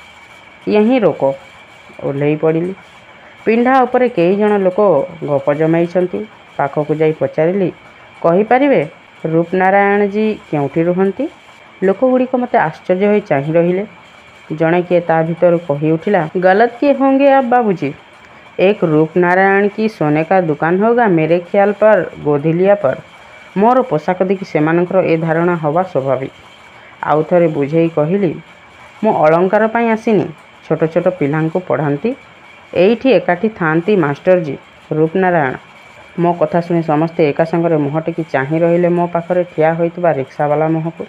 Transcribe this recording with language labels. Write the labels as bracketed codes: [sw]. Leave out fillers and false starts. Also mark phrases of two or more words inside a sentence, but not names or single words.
[or] ୟହିଁ ରୋକ। ଓହ୍ଲେଇ ପଡ଼ିଲି। ପିଣ୍ଡା ଉପରେ କେଇ ଜଣ ଲୋକ ଗପ ଜମାଇଛନ୍ତି। ପାଖକୁ ଯାଇ ପଚାରିଲି, କହିପାରିବେ ରୂପନାରାୟଣଜୀ କେଉଁଠି ରୁହନ୍ତି? ଲୋକଗୁଡ଼ିକ ମୋତେ ଆଶ୍ଚର୍ଯ୍ୟ ହୋଇ ଚାହିଁ ରହିଲେ। ଜଣେ କିଏ ତା ଭିତରୁ କହି ଉଠିଲା, [hi] गलत किए होंगे आप बाबूजी? एक रूपनारायण की सोने का दुकान होगा मेरे ख्याल पर गोधिलिया पर। [or] ମୋର ପୋଷାକ ଦେଖି ସେମାନଙ୍କର ଏ ଧାରଣା ହେବା ସ୍ୱାଭାବିକ। ଆଉ ଥରେ ବୁଝେଇ କହିଲି, ମୁଁ ଅଳଙ୍କାର ପାଇଁ ଆସିନି, ଛୋଟ ଛୋଟ ପିଲାଙ୍କୁ ପଢ଼ାନ୍ତି। ଏଇଠି ଏକାଠି ଥାଆନ୍ତି ମାଷ୍ଟରଜୀ ରୂପନାରାୟଣ। ମୋ କଥା ଶୁଣି ସମସ୍ତେ ଏକା ସାଙ୍ଗରେ ମୁହଁ ଟେକି ଚାହିଁ ରହିଲେ ମୋ ପାଖରେ ଠିଆ ହୋଇଥିବା ରିକ୍ସାବାଲା ମୁହଁକୁ।